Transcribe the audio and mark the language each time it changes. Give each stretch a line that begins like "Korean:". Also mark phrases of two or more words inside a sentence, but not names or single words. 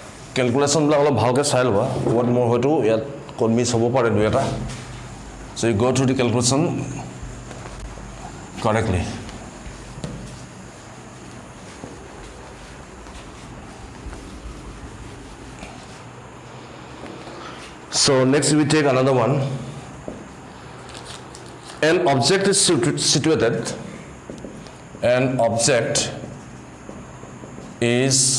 English: Calculation bla
Assamese: অলপ ভালকে চাই লবা
English: what more
Assamese: হয়তো ইয়াত কোন মিস হ'ব পাৰে দুই এটা
English: so you go through the calculation correctly so next we take another one an object is situated an object is